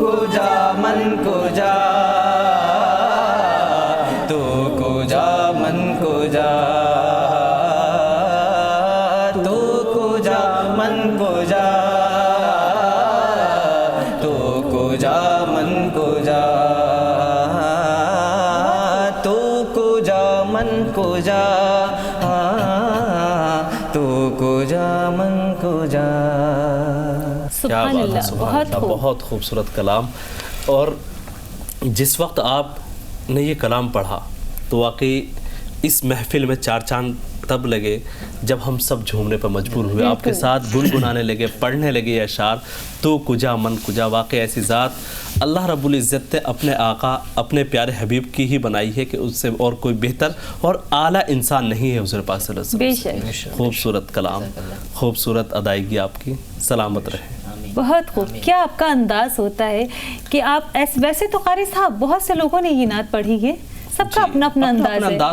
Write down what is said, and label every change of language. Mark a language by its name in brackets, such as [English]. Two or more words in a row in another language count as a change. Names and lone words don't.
[Persian] کجا من کجا تو کجا من کجا تو کجا من کجا تو کجا من کجا تو کجا من کجا تو کجا من کجا. [Arabic] سبحان اللہ. [Urdu] بہت خوبصورت کلام. اور جس وقت آپ نے یہ کلام پڑھا تو واقعی اس محفل میں چار چاند تب لگے جب ہم سب جھومنے پر مجبور ہوئے, آپ کے ساتھ گنگنانے لگے, پڑھنے لگے یہ اشعار. [Persian] تو کجا من کجا, [Urdu] واقعی ایسی ذات اللہ [Arabic] رب العزت [Urdu] نے اپنے آقا اپنے پیارے حبیب کی ہی بنائی ہے کہ اس سے اور کوئی بہتر اور اعلیٰ انسان نہیں ہے حضور پاک [Arabic] صلی اللہ علیہ وسلم. [Urdu] خوبصورت کلام, خوبصورت ادائیگی آپ کی, سلامت رہے. بہت خوب. کیا آپ کا انداز ہوتا ہے کہ آپ ویسے تو قاری صاحب بہت سے لوگوں نے یہ نعت پڑھی ہے, سب کا اپنا اپنا انداز